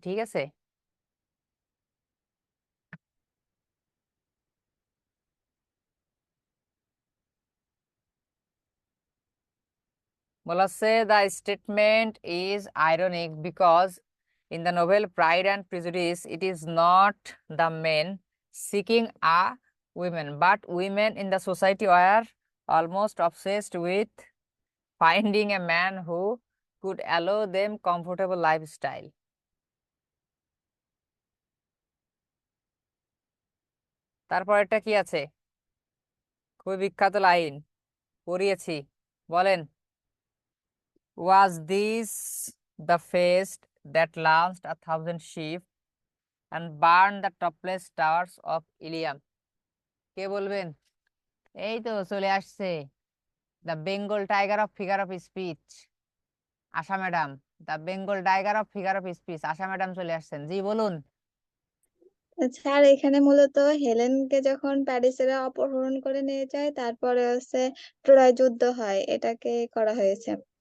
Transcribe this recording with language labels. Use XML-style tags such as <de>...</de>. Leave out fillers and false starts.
<bn>ঠিক আছে, বলা হচ্ছে</bn> <en>The statement is ironic because in the novel Pride and Prejudice it is not the men seeking a women but women in the society were almost obsessed with finding a man who could allow them comfortable lifestyle.</en> <bn>তারপর একটা কি আছে, খুবই বিখ্যাত line, পড়িয়েছি, বলেন।</bn> <en>Was this the feast that launched 1,000 sheep and burned the topless towers of Ilium?</en> <bn>কে বলবেন? এই তো চলে আসছে,</bn> <en>The Bengal tiger of figure of speech, Asha madam. The Bengal tiger of figure of speech, Asha madam</en> <bn>চলে আসছেন। জি বলুন। Sir, এখানে মূলত হেলেনকে যখন প্যারিসেরা অপহরণ করে নিয়ে যায়, তারপরে হচ্ছে ট্রয় যুদ্ধ হয়, এটাকে করা হয়েছে,</bn>